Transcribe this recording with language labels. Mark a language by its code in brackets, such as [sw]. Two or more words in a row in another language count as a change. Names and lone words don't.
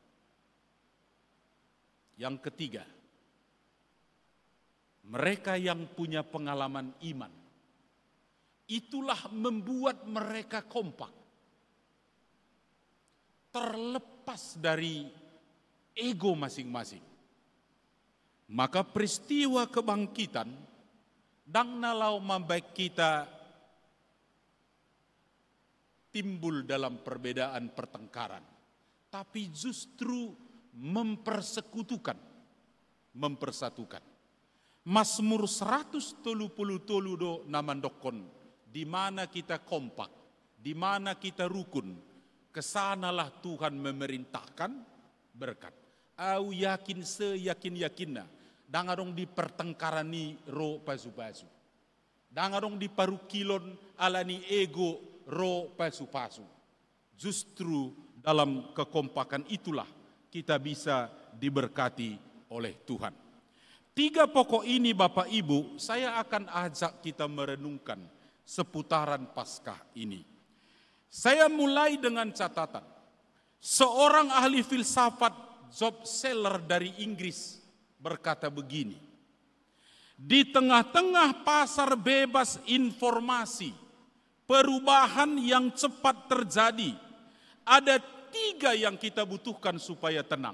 [id] Yang ketiga, mereka yang punya pengalaman iman, itulah membuat mereka kompak. terlepas dari ego masing-masing. Maka peristiwa kebangkitan [bbc] dang nalau [id] membaik kita timbul dalam perbedaan pertengkaran, tapi justru mempersatukan. Mazmur 133 [bbc] do namandokon, [id] di mana kita kompak, di mana kita rukun, kesanalah Tuhan memerintahkan berkat. [bbc] Au yakin seyakin-yakinna, dangarong di pertengkaran ni ro pasu-pasu. Dangarong di parukilon alani ego ro pasu-pasu. [id] Justru dalam kekompakan itulah kita bisa diberkati oleh Tuhan. 3 pokok ini Bapak Ibu, saya akan ajak kita merenungkan seputaran Paskah ini. Saya mulai dengan catatan. Seorang ahli filsafat Job Seller dari Inggris berkata begini, di tengah-tengah pasar bebas informasi, perubahan yang cepat terjadi, ada 3 yang kita butuhkan supaya tenang.